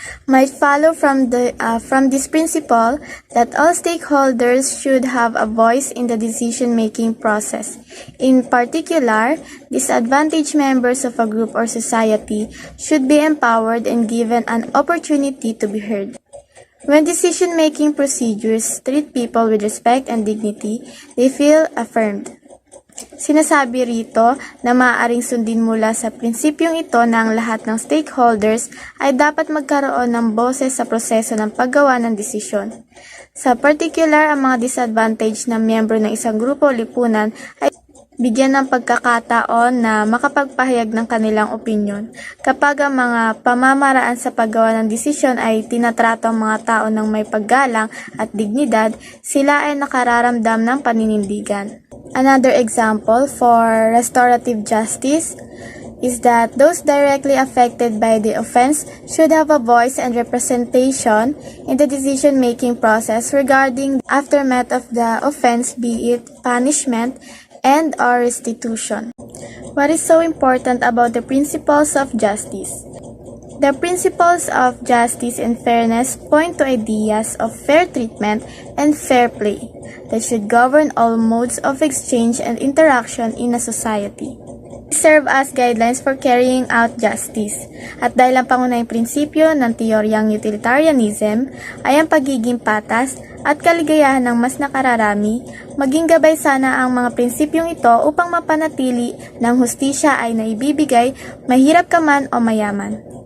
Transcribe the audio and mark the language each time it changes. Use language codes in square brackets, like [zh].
[en] Might follow from this principle that all stakeholders should have a voice in the decision-making process. In particular, disadvantaged members of a group or society should be empowered and given an opportunity to be heard. When decision-making procedures treat people with respect and dignity, they feel affirmed. [tl] Sinasabi rito na maaaring sundin mula sa prinsipyong ito na ang lahat ng stakeholders ay dapat magkaroon ng boses sa proseso ng paggawa ng desisyon. Sa particular, ang mga disadvantaged na miyembro ng isang grupo o lipunan ay bigyan ng pagkakataon na makapagpahayag ng kanilang opinyon. Kapag ang mga pamamaraan sa paggawa ng desisyon ay tinatrato ang mga tao ng may paggalang at dignidad, sila ay nakararamdam ng paninindigan. [en] Another example for restorative justice is that those directly affected by the offense should have a voice and representation in the decision-making process regarding the aftermath of the offense, be it punishment and or restitution. What is so important about the principles of justice? The principles of justice and fairness point to ideas of fair treatment and fair play that should govern all modes of exchange and interaction in a society. Serve as guidelines for carrying out justice. [tl] At dahil ang pangunahing prinsipyo ng teoryang utilitarianism ay ang pagiging patas at kaligayahan ng mas nakararami, maging gabay sana ang mga prinsipyong ito upang mapanatili ng hustisya ay naibibigay, mahirap ka man o mayaman.